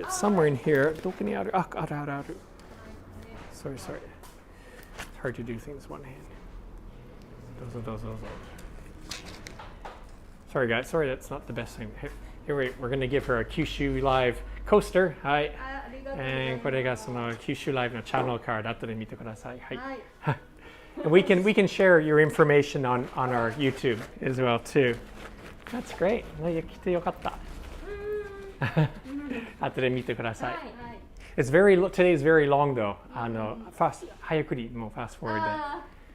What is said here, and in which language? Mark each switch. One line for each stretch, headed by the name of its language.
English: It's somewhere in here.
Japanese: どこにある?
English: Sorry. It's hard to do things one hand.
Japanese: どうぞ.
English: Sorry, guys. Sorry, that's not the best thing. Here we're going to give her a Kyushu Live coaster. Hi.
Japanese: ありがとうございます。これがその Kyushu Live の channel card 後で見てください。はい。はい。
English: And we can share your information on our YouTube as well too. That's great.
Japanese: 来てよかった。後で見てください。はい。
English: It's today is very long though. Fast
Japanese: 早くりもう
English: fast forward で。